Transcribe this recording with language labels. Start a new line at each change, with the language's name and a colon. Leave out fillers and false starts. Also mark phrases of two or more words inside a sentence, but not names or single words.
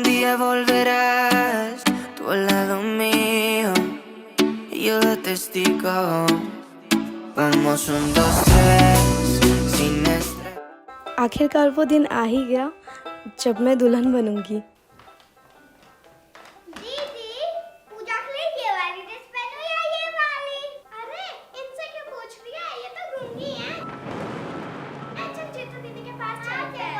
Spanish: día volverás tú al lado mío y yo de testigo. Vamos un, dos, tres, sin estrés.
Hindi: आखिरकार वो दिन आ ही गया जब मैं दुल्हन बनूंगी। दीदी, पूजा के लिए ये वाली ड्रेस पहनो या ये वाली? अरे इनसे क्यों पूछ रही है? ये तो गूंगी है। अच्छा जीतू दीदी के पास चलते हैं।